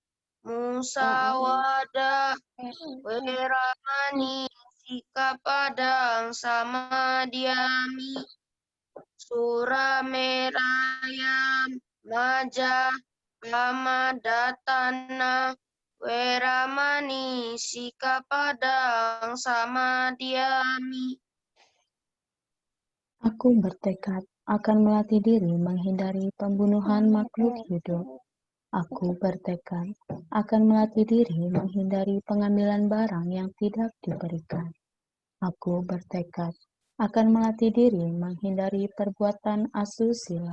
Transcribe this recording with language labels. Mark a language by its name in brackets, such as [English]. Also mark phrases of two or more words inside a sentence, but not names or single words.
[Pali] Musawada, Weramani, Sikapadang, Samadhyami, Suramerayam, Maja, Kamadatana, Weramani, Sikapadang, Samadhyami. [Indonesian] Aku bertekad akan melatih diri menghindari pembunuhan makhluk hidup. Aku bertekad akan melatih diri menghindari pengambilan barang yang tidak diberikan. Aku bertekad akan melatih diri menghindari perbuatan asusila.